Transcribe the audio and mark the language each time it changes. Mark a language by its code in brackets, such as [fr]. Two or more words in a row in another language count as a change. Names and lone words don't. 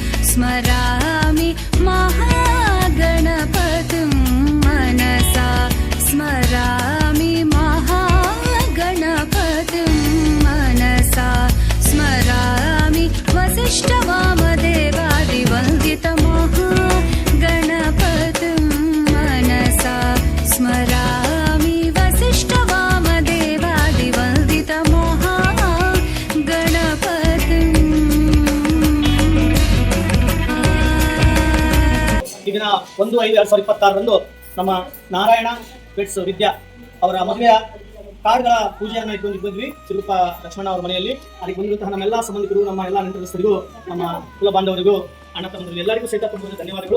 [sa] स्मरामि महागणपतिं मनसा स्मरामि महागणपतिं मनसा स्मरामि वसिष्ठवामदेवादिवन्दितमहागणपतिं मनसा स्मरामि वसिष्ठवामदेवादिवन्दितमहागणपतिं। [kn] ಈ ದಿನ 1/5/2026 ನಮ್ಮ ನಾರಾಯಣ ಪೆಟ್ಸ್ ವಿದ್ಯಾ ಅವರ ಮದುವೆಯ ಕಾರ್ಡ್ಗಳ ಪೂಜೆಯನ್ನು ಇಟ್ಕೊಂಡು ಬಂದ್ವಿ ಸಿರುಪ ಲಕ್ಷ್ಮಣ ಅವರ ಮನೆಯಲ್ಲಿ. ಅದಕ್ಕೆ ಬಂದಿರುವಂತಹ ನಮ್ಮೆಲ್ಲ ಸಂಬಂಧಿಕರು, ನಮ್ಮ ಎಲ್ಲ ನೆಂಟರಿಗೂ, ನಮ್ಮ ಕುಲ ಬಾಂಧವರಿಗೂ, ಅಣ್ಣ ತಮ್ಮಂದಿರು ಎಲ್ಲರಿಗೂ ಸಹಿತ ತುಂಬ ಧನ್ಯವಾದಗಳು.